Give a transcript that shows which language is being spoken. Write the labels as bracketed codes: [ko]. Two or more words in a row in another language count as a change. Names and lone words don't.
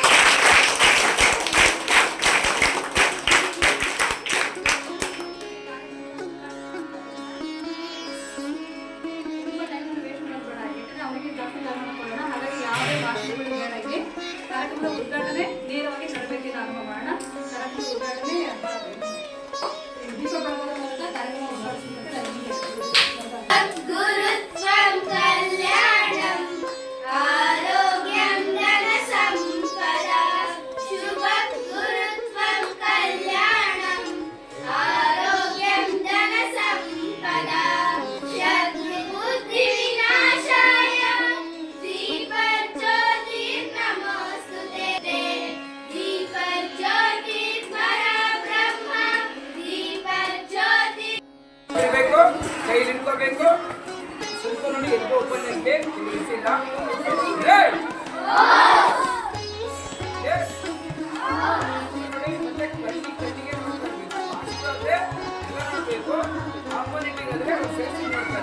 [kn] ತುಂಬಾ ಟೈಮನ್ನು ವೇಸ್ಟ್ ಮಾಡೋದು ಬೇಡ, ಯಾಕಂದ್ರೆ ಅವರಿಗೆ ಜಾಸ್ತಿ ಟೈಮನ್ನು ಕೊಡೋಣ. ಹಾಗಾಗಿ ಯಾವುದೇ ಭಾಷೆಗಳು ಬೇಡ. ಇಲ್ಲಿ ಕಾರ್ಯಕ್ರಮದ ಉದ್ಘಾಟನೆ ನೇರವಾಗಿ ತರಬೇತಿಯನ್ನು ಆರಂಭ ಮಾಡೋಣ. ಕಾರ್ಯಕ್ರಮದ ಉದ್ಘಾಟನೆ ದೀಪ ಬೆಳಗೋದ್ರ ಮೂಲಕ ಕಾರ್ಯಕ್ರಮ ಉದ್ಘಾಟಿಸುವಂತೆ ನಾನು [sa] गुरुत्वं कल्याणं आरोग्यं धनसम्पदा शुभं गुरुत्वं कल्याणं आरोग्यं धनसम्पदा शत्रुबुद्धिविनाशाय दीपज्योतिर्नमोऽस्तुते दीपज्योतिर्परब्रह्म दीपज्योति [kn] ಇರಬೇಕು, ಕೈ ಹಿಡ್ಕೋಬೇಕು. ಸ್ವಲ್ಪ ನೋಡಿ ಎದ್ದು ಓಪನ್ ಆಗಿದೆ, ತಿಳಿಸಿಲ್ಲ. ನೋಡಿ ಮತ್ತೆ ಕಣ್ಣಿಗೆ ನೋಡ್ಕೊಳ್ಬೇಕು. ಅಷ್ಟಾದ್ರೆ ಎಲ್ಲ ನೋಡ್ಬೇಕು. ಆಪೋಸಿಟ್ ಆದ್ರೆ ಅವ್ರು ಫೇಸ್ ಮಾಡ್ತಾರೆ.